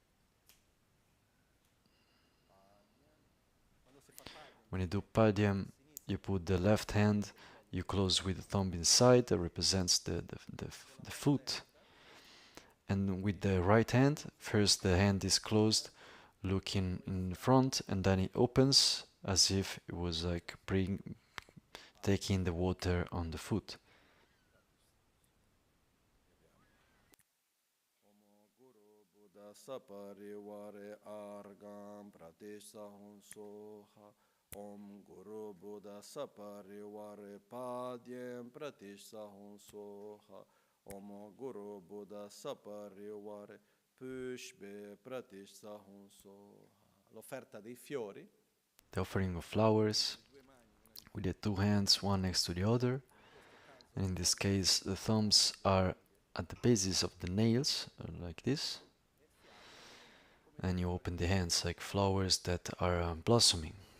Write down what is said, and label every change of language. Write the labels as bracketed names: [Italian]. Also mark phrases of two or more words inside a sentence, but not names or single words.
[English] When you do padyam, you put the left hand, you close with the thumb inside, that represents the foot. And with the right hand, first the hand is closed, looking in front, and then it opens as if it was like taking the water on the foot. [Sanskrit] Saparivare argam pratisa soha Om Guru Buddha Saparivare padyam pratisa soha Om Guru Buddha Saparivare pushbe pratisa soha. [Italian] L'offerta dei fiori. [English] The offering of flowers with the two hands, one next to the other. And in this case, the thumbs are at the bases of the nails, like this. And you open the hands like flowers that are blossoming.